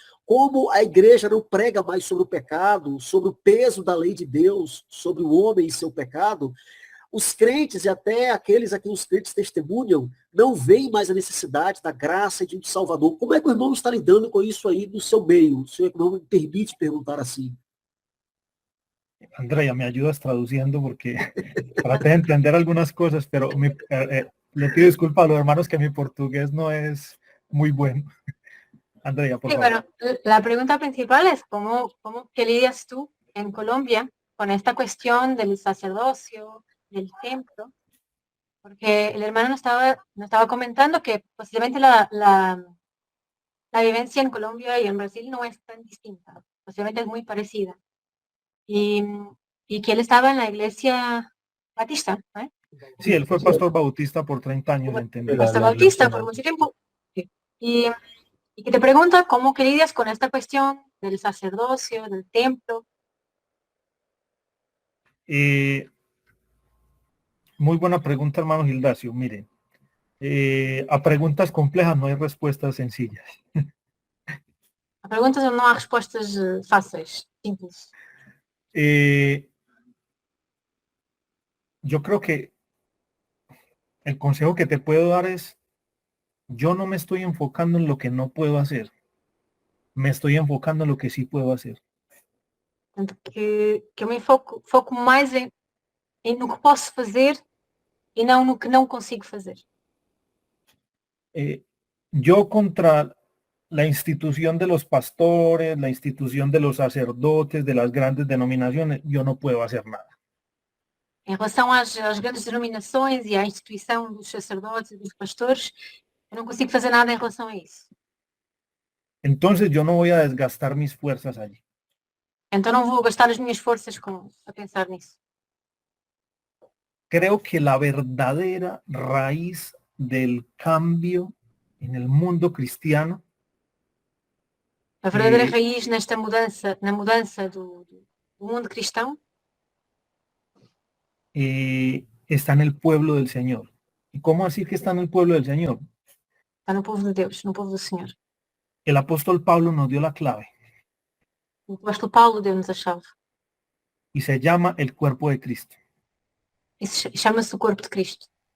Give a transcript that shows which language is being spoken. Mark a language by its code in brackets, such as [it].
[pt] como a igreja não prega mais sobre o pecado, sobre o peso da lei de Deus, sobre o homem e seu pecado, os crentes e até aqueles a quem os crentes testemunham não veem mais a necessidade da graça de um Salvador. Como é que o irmão está lidando com isso aí no seu meio? O senhor não me permite perguntar assim. [es] Andrea, me ayudas traduciendo porque traté de entender algunas cosas, pero le pido disculpas a los hermanos que mi portugués no es muy bueno. Andrea, por Sí, favor. bueno, la pregunta principal es ¿qué lidias tú en Colombia con esta cuestión del sacerdocio, del templo? Porque el hermano nos estaba comentando que posiblemente la vivencia en Colombia y en Brasil no es tan distinta, posiblemente es muy parecida. Y que él estaba en la iglesia batista, ¿eh? Sí, él fue pastor bautista por 30 años, entendí. Pastor bautista por mucho tiempo. Sí. Y que te pregunta cómo que lidias con esta cuestión del sacerdocio, del templo. Muy buena pregunta, hermano Gildacio. Miren, a preguntas complejas no hay respuestas sencillas. [pt] A perguntas onde não há respostas fáceis, simples. [es] Yo creo que el consejo que te puedo dar es, yo no me estoy enfocando en lo que no puedo hacer, me estoy enfocando en lo que sí puedo hacer. [pt] Portanto, que eu me foco mais no que posso fazer e não no que não consigo fazer. [es] Yo contra la institución de los pastores, la institución de los sacerdotes, de las grandes denominaciones, yo no puedo hacer nada. [pt] Em relação às grandes denominações e à instituição dos sacerdotes e dos pastores, eu não consigo fazer nada em relação a isso. [es] Entonces yo no voy a desgastar mis fuerzas allí. [pt] Então não vou gastar as minhas forças a pensar nisso. [es] Creo que la verdadera raíz del cambio en el mundo cristiano [pt] A verdadeira raiz nesta mudança, na mudança do mundo cristão, [es] está en el pueblo del Señor. ¿Y cómo así que está en el pueblo del Señor? [pt] está no povo de Deus, no povo do Senhor. [es] El apóstol Pablo nos dio la clave [pt] O apóstolo Paulo deu-nos a chave. [es] y se llama el cuerpo de Cristo. [pt] E chama-se o corpo de Cristo.